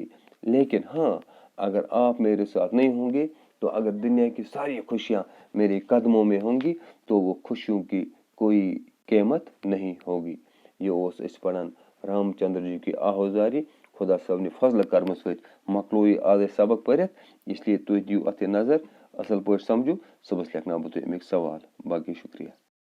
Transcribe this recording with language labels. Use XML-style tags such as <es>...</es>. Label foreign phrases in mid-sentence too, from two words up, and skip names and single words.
<ur>لیکن ہاں، اگر آپ میرے ساتھ نہیں ہوں گے تو اگر دنیا کی ساری خوشیاں میرے قدموں میں ہوں گی تو وہ خوشیوں کی کوئی قیمت نہیں ہوگی.</ur> <ks>ये ओस इस पढ़न रामचंद्र जी की आहुजारी, खुदा साहब ने फजल कर्म सत मकलो आज सबक पढ़ित, इसलिए तुम दियो अत नजर, असल पे समझो, सुबह लिखना बह तुम अमिक सवाल। बाकी शुक्रिया।</ks>